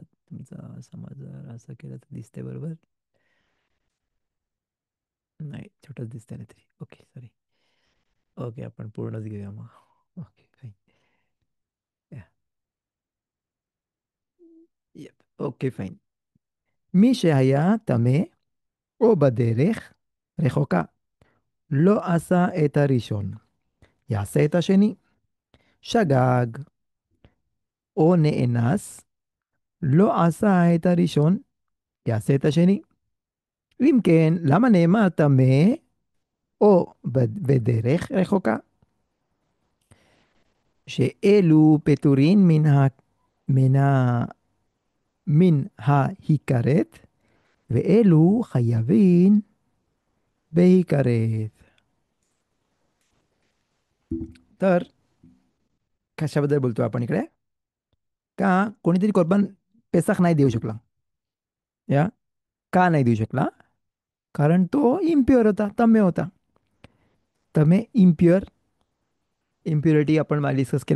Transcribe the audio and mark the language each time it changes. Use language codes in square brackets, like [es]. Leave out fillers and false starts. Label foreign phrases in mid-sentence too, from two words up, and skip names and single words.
[mr] तुमचा समज जर असं केलं तर दिसते बरोबर. नाही, छोटंच दिसतंय ना तरी. [en] OK, sorry. OK, [mr] आपण पूर्णच घेऊया मग. [en] OK, fine. OK, fine. [he] מי שהיה טמא או בדרך רחוקה לא עשה את הראשון, יעשה את השני. שגג או נאנס, לא עשה את הראשון, יעשה את השני. אם כן, למה נאמר טמא או בדרך רחוקה? שאלו פטורין מן, ה, מן ההיכרת, ואלו חייבים בהיכרת. [mr] तर कशाबद्दल बोलतो आपण इकडे? का कोणीतरी कोरबान पेसाख नाही देऊ शकला. या का नाही देऊ शकला? कारण तो इम्प्युअर होता, तम्य होता. तमे [en] impure, impurity [mr] आपण डिस्कस केलं.